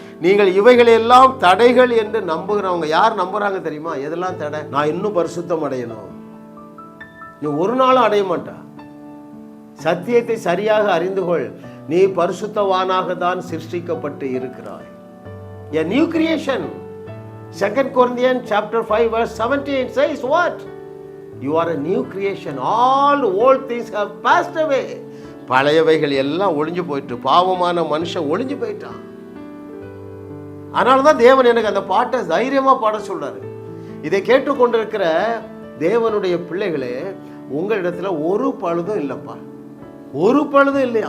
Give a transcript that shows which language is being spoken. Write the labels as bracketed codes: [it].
[ta] நீங்கள் இவைகளெல்லாம் தடைகள் என்று நம்புகிறவங்க யார் நம்புறாங்க தெரியுமா? எதெல்லாம் தடை? நான் இன்னும் பரிசுத்தம் அடையணும். நீ ஒரு நாளும் அடைய மாட்டா. சத்தியத்தை சரியாக அறிந்து கொள். நீ பரிசுத்தவானாக தான் சிருஷ்டிக்கப்பட்டு இருக்கிறாய். [en] A new creation. 2 Corinthians chapter 5 verse 17 says what? You are a new creation. All old things have passed away. [ta] பழையவைகள் எல்லாம் ஒளிஞ்சு போயிட்டு, பாவமான மனுஷன் ஒளிஞ்சு போயிட்டான். அதனால தான் தேவன் எனக்கு அந்த பாட்டை தைரியமா பாட சொல்றாரு. இதை கேட்டுக்கொண்டிருக்கிற தேவனுடைய பிள்ளைகளே, உங்களிடத்துல ஒரு பழுதும் இல்லப்பா, ஒரு பழுதும் இல்லை.